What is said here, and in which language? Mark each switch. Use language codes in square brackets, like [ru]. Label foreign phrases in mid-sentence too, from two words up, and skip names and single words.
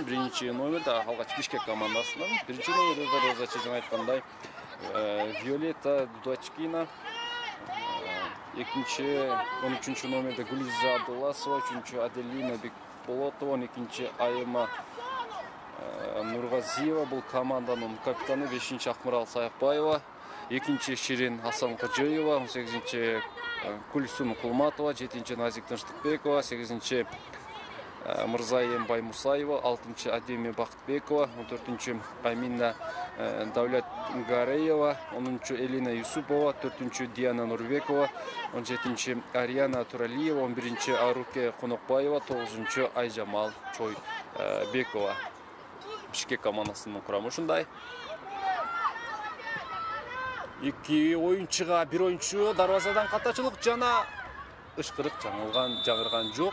[ky] Биринчи номерде алгач Бишкек командасынан, биринчи номерде дарвозачы жана айткандай Violetta Dudachkina, экинчи 13-чү номерде Гулиза Абдулласова, үчүнчү Аделина Бекболотова, экинчи Айыма Нургазиева бул команданын капитаны, 5-чи Акмарал Саякбаева, экинчи Ширин Асан Кожоева, 18-чи Кульсун Кулматова, 7-чи Назик Тынчтыкбекова, 8-чи Мырзайым Баймусаева, 6-чи Адеми Бактбекова, 14-чи Амина Давлет Гареева, 10-чу Элина Юсупова, 4-чү Диана Нурбекова, 17-чи Ариана Туралиева, 11-чи Аруке Конокбаева, 9-чу Айжамал Чойбекова. Бишкек командасынын курамы ушундай. Эки оюнчуга бир оюнчу дарвазадан катачылык жана ышкырык жаңырган жок.